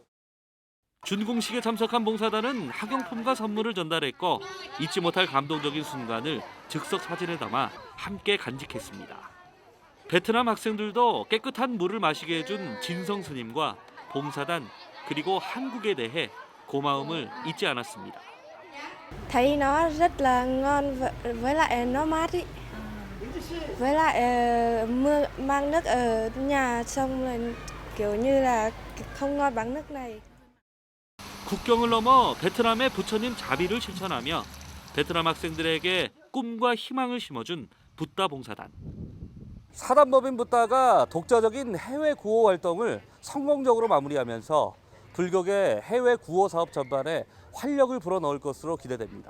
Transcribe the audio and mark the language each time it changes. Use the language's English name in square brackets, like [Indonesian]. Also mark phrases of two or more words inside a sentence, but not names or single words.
[Korean] 준공식에 참석한 봉사단은 학용품과 선물을 전달했고 잊지 못할 감동적인 순간을 즉석 사진에 담아 함께 간직했습니다. 베트남 학생들도 깨끗한 물을 마시게 해준 진성 스님과 봉사단 그리고 한국에 대해 고마움을 잊지 않았습니다. [Vietnamese] Thấy nó rất là ngon với lại nó mát ý. Với lại mưa mang nước ở nhà xong rồi kiểu như là không ngon bằng nước này. [Korean] 국경을 넘어 베트남의 부처님 자비를 실천하며 베트남 학생들에게 꿈과 희망을 심어준 붓다 봉사단. 사단법인 붓다가 독자적인 해외 구호 활동을 성공적으로 마무리하면서 불교계 해외 구호 사업 전반에 활력을 불어넣을 것으로 기대됩니다.